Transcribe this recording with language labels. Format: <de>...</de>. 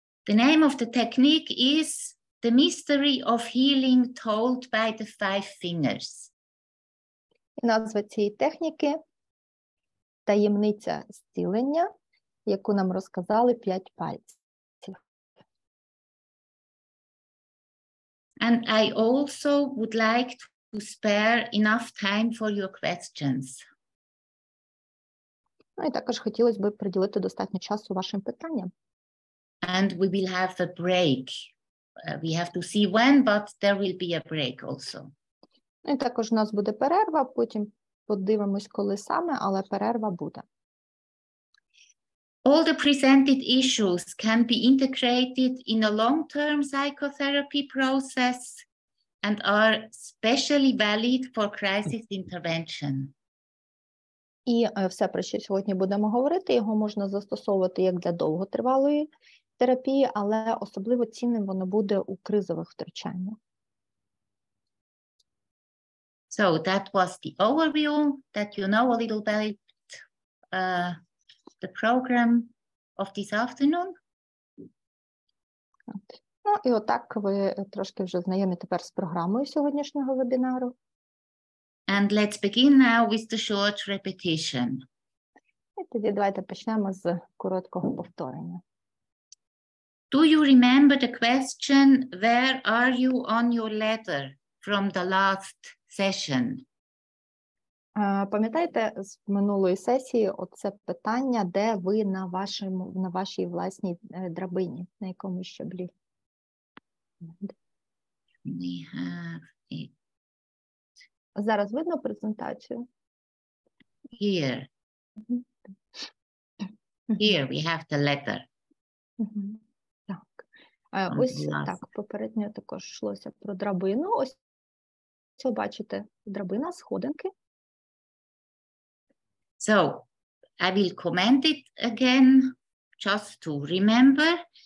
<en>The name of the technique is The Mystery of Healing Told by the Five Fingers.</en> <uk>І назва цієї техніки – таємниця зцілення, яку нам розказали 5 пальців.</uk> <en>And I also would like to spare enough time for your questions.</en> <uk>І також хотілося б приділити достатньо часу вашим питанням.</uk> <en>And we will have a break. We have to see when, but there will be a break also.</en> <uk>І також у нас буде перерва, потім подивимось, коли саме, але перерва буде.</uk> <en>All the presented issues can be integrated in a long-term psychotherapy process and are specially valid for crisis intervention.</en> <uk>І все, про що сьогодні будемо говорити, його можна застосовувати як для довготривалої терапії, але особливо цінним воно буде у кризових втручаннях.</uk> <en>So that was the overview, that you know a little bit the program of this afternoon.</en> <uk>Ну, і отак ви трошки вже знайомі тепер з програмою сьогоднішнього вебінару.</uk> <en>And let's begin now with the short repetition.</en> <uk>І тоді давайте почнемо з короткого повторення.</uk> <en>Do you remember the question, where are you on your ladder from the last session?</en> <uk>Пам'ятаєте з минулої сесії оце питання, де ви на вашій власній драбині, на якому щаблі?</uk> <en>We have it</en> <uk>Зараз видно презентацію?</uk> <en>here. Here we have the ladder.</en> <uk>Так. Ось так, попередньо також йшлося про драбину. Ось бачите, драбина, сходинки.</uk> <en>So I will comment it again just to remember.</en>